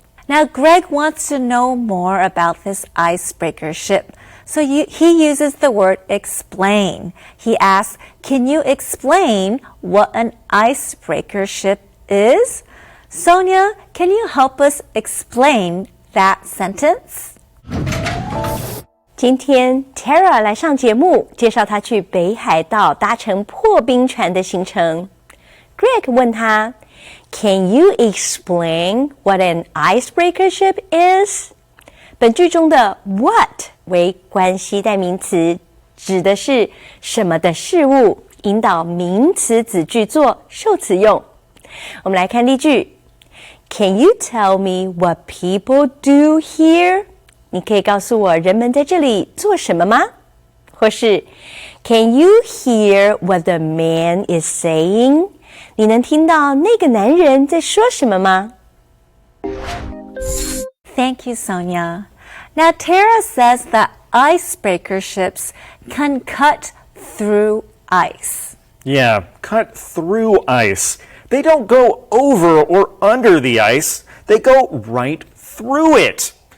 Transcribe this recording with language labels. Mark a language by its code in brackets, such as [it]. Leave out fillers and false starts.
[en] Now Greg wants to know more about this icebreaker ship. So he uses the word explain. He asks, can you explain what an icebreaker ship is? Sonia, can you help us explain that sentence? [zh] 今天 Tara 来上节目，介绍她去北海道搭乘破冰船的行程。 [en] Greg [zh] 问她 [en] ，Can you explain what an icebreaker ship is？ [zh] 本句中的 what 为关系代名词，指的是什么的事物，引导名词子句做受词用。我们来看例句 [en] ：Can you tell me what people do here？ [zh] 你可以告诉我人们在这里做什么吗？或是 [en] Can you hear what the man is saying？ [zh] 你能听到那个男人在说什么吗？ [en] Thank you, Sonia. Now, Tara says that icebreaker ships can cut through ice. Yeah, cut through ice. They don't go over or under the ice, they go right through it.